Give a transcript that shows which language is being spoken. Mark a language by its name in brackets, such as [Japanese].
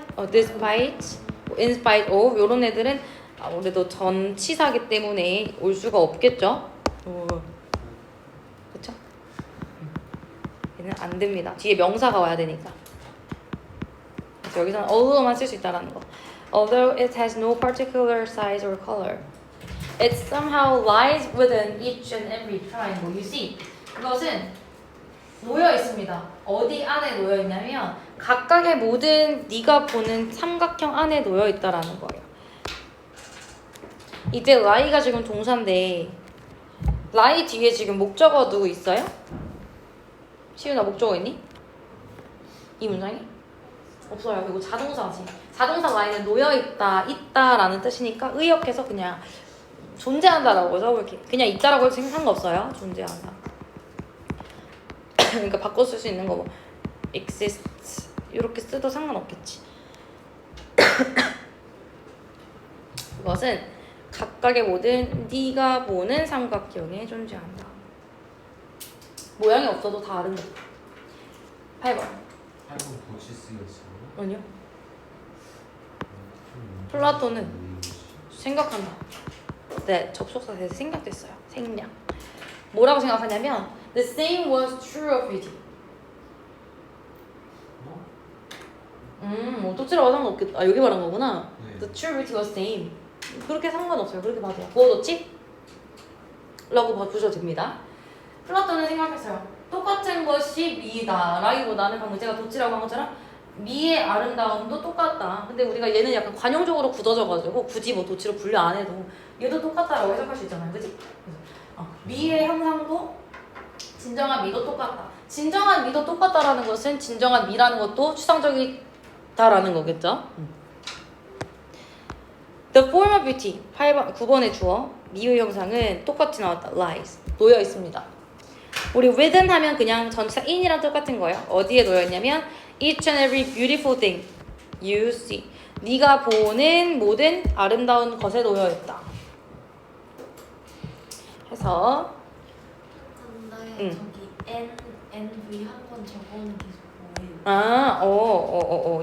[Korean] despite, in spite of 이런 애들은 아무래도 전치사기 때문에 올 수가 없겠죠. 그쵸? 얘는 안 됩니다. 뒤에 명사가 와야 되니까. 그래서 여기서는 although만 쓸 수 있다라는 거. [English] Although it has no particular size or color, it somehow lies within each and every triangle. You see, [Korean] 이것은 놓여 있습니다. 어디 안에 놓여 있냐면 각각의 모든 네가 보는 삼각형 안에 놓여 있다라는 거예요. 이때 lie가 지금 동사인데 lie 뒤에 지금 목적어 누구 있어요? 시윤아 목적어 있니? 이 문장에? 없어요. 이거 자동사지. 자동사 lie는 놓여있다, 있다라는 뜻이니까 의역해서 그냥 존재한다라고 써볼게. 그냥 있다라고 해도 상관없어요. 존재한다. 그러니까 바꿔 쓸 수 있는 거 뭐 exist 이렇게 써도 상관없겠지. 그것은 각각의 모든 네가 보는 삼각형에 존재한다. 모양이 없어도 다 아는 거. 8번. 8번 보시스였어요. 아니요. 플라톤은 생각한다. 네, 접속사 대해서 생략됐어요. 생략. 뭐라고 생각하냐면 [English] the same was true of it. [Korean] 어떻지라고 상관없겠다. 아 여기 말한 거구나. 네. [English] The true of it was same. [Korean] 그렇게 상관없어요. 그렇게 봐도요. 부어뒀지? 라고 봐주셔도 됩니다. 플라톤은 생각했어요. 똑같은 것이 미다 라기보다는 방금 제가 도치라고 한 것처럼 미의 아름다움도 똑같다. 근데 우리가 얘는 약간 관용적으로 굳어져가지고 굳이 뭐 도치로 분류 안 해도 얘도 똑같다라고 해석할 수 있잖아요. 그치? 미의 형상도 진정한 미도 똑같다. 진정한 미도 똑같다라는 것은 진정한 미라는 것도 추상적이다라는 거겠죠? [English] The form of beauty [Korean] 9번의 주어 미의 형상은 똑같이 나왔다. lies 놓여 있습니다. 우리 within 하면 그냥 전치사 in이랑 똑같은 거예요. 어디에 놓여 있냐면 [English] each and every beautiful thing you see. [Korean] 네가 보는 모든 아름다운 것에 놓여 있다. 해서 근데 저기 NV 한 번 적어놓은 게 뭐예요?